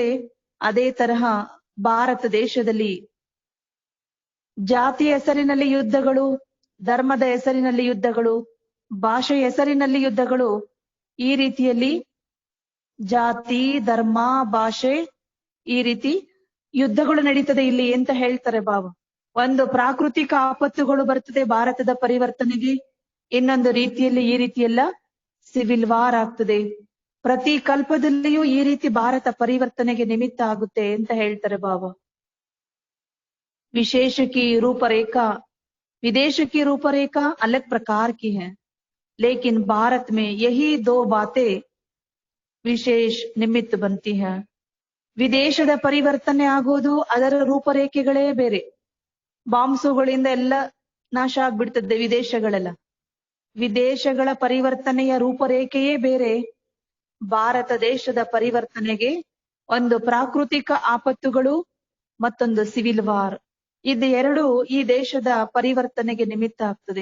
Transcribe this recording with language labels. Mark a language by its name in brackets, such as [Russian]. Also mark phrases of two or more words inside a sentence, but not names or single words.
[Kannada] ಅದೇ ತರಹ ಭಾರತ ದೇಶದಲ್ಲಿ ಜಾತಿಯ ಹೆಸರಿನಲ್ಲಿ ಯುದ್ಧಗಳು, ಧರ್ಮದ ಹೆಸರಿನಲ್ಲಿ ಯುದ್ಧಗಳು, ಭಾಷೆಯ ಹೆಸರಿನಲ್ಲಿ ಯುದ್ಧಗಳು, ಈ ರೀತಿಯಲ್ಲಿ ಜಾತಿ, ಧರ್ಮ, ಭಾಷೆ ಈ ರೀತಿ ಯುದ್ಧಗಳು ನಡೀತದೆ ಇಲ್ಲಿ ಅಂತ ಹೇಳ್ತಾರೆ ಬಾಬಾ. ಒಂದು ಪ್ರಾಕೃತಿಕ ಆಪತ್ತುಗಳು ಬರ್ತದೆ ಭಾರತದ ಪರಿವರ್ತನೆಗೆ, ಇನ್ನೊಂದು ರೀತಿಯಲ್ಲಿ ಈ ರೀತಿಯೆಲ್ಲ [English] civil war [Kannada] ಆಗ್ತದೆ. ಪ್ರತಿ ಕಲ್ಪದಲ್ಲಿಯೂ ಈ ರೀತಿ ಭಾರತ ಪರಿವರ್ತನೆಗೆ ನಿಮಿತ್ತ ಆಗುತ್ತೆ ಅಂತ ಹೇಳ್ತಾರೆ ಬಾಬಾ. [Hindi] विशेष की रूपरेखा, विदेश की रूपरेखा अलग प्रकार की है, लेकिन भारत में यही दो बातें विशेष निमित्त बनती है. [Kannada] ವಿದೇಶದ ಪರಿವರ್ತನೆ ಆಗೋದು ಅದರ ರೂಪರೇಖೆಗಳೇ ಬೇರೆ. ಬಾಂಬ್ಸುಗಳಿಂದ ಎಲ್ಲ ನಾಶ ಆಗ್ಬಿಡ್ತದೆ ವಿದೇಶಗಳೆಲ್ಲ. ವಿದೇಶಗಳ ಪರಿವರ್ತನೆಯ ರೂಪರೇಖೆಯೇ ಬೇರೆ. ಭಾರತ ದೇಶದ ಪರಿವರ್ತನೆಗೆ ಒಂದು ಪ್ರಾಕೃತಿಕ ಆಪತ್ತುಗಳು ಮತ್ತೊಂದು [English] civil war, [Kannada] ಇದು ಎರಡು ಈ ದೇಶದ ಪರಿವರ್ತನೆಗೆ ನಿಮಿತ್ತ ಆಗ್ತದೆ.